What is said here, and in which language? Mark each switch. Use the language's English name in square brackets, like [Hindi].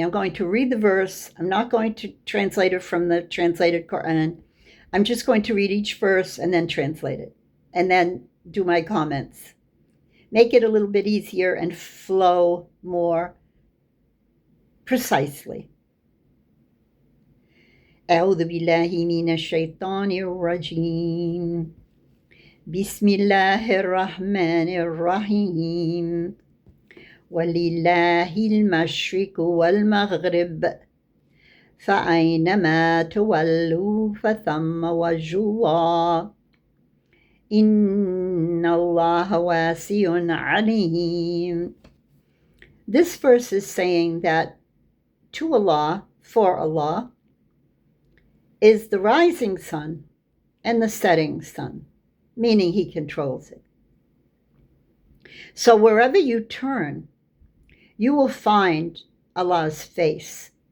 [English] I'm going to read the verse. I'm not going to translate it from the translated Quran. I'm just going to read each verse and then translate it, and then do my comments. Make it a little bit easier and flow more precisely. [Arabic] أعوذ بالله من الشيطان الرجيم. بسم الله الرحمن الرحيم. ولله المشرق والمغرب فأينما تولوا فثم وجه الله إن الله واسع عليم. [English] This verse is saying that to Allah, for Allah, is the rising sun and the setting sun, meaning He controls it. So wherever you turn, you will find Allah's face.